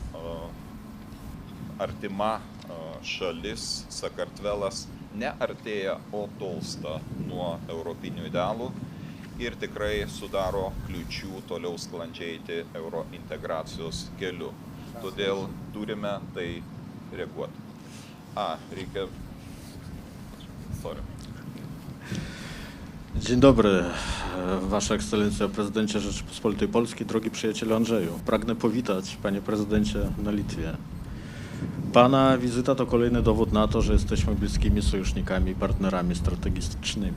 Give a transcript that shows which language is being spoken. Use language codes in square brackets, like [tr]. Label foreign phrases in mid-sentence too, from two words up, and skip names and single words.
[lt] artima šalis Sakartvelas neartėja, o tolsta nuo europinių idealų ir tikrai sudaro kliūčių toliau sklandžiai eiti eurointegracijos keliu. Todėl turime tai reaguoti. [pl] Dzień dobry, Wasza Ekscelencja, Prezydencie Rzeczypospolitej Polskiej, drogi przyjacielu Andrzeju. Pragnę powitać, Panie Prezydencie, na Litwie. Pana wizyta to kolejny dowód na to, że jesteśmy bliskimi sojusznikami i partnerami strategicznymi.